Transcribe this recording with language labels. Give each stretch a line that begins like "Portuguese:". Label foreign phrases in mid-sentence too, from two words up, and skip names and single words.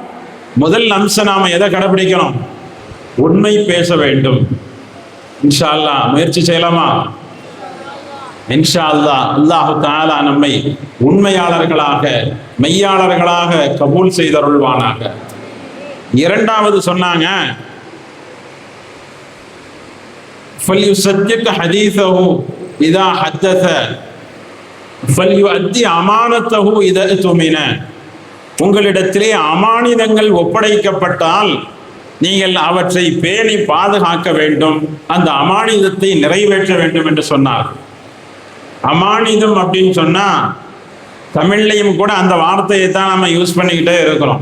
Tamil: முதல் அம்சம் நாம எதை கடைபிடிக்கணும்? உண்மை பேச வேண்டும்.
Arabic: إن شاء الله
Tamil: முயற்சி செய்யலாமா?
Arabic: إن شاء الله الله تعالى
Tamil: நம்மை உண்மையாளர்களாக, மெய்யாளர்களாக கபூல் செய்தருள்வானாக. இரண்டாவது சொன்னாங்க,
Arabic: فَلْيُصَدِّقْ حَدِيثَهُ إِذَا حَدَّثَ فَلْيُؤَدِّ أَمَانَتَهُ إِذَا اؤْتُمِنَ.
Tamil: உங்களிடத்திலே அமானிதங்கள் ஒப்படைக்கப்பட்டால் நீங்கள் அவற்றை பேணி பாதுகாக்க வேண்டும், அந்த அமானிதத்தை நிறைவேற்ற வேண்டும் என்று சொன்னார். அமானிதம் அப்படின்னு சொன்னா தமிழ்லையும் கூட அந்த வார்த்தையை தான் நம்ம யூஸ் பண்ணிக்கிட்டே இருக்கிறோம்.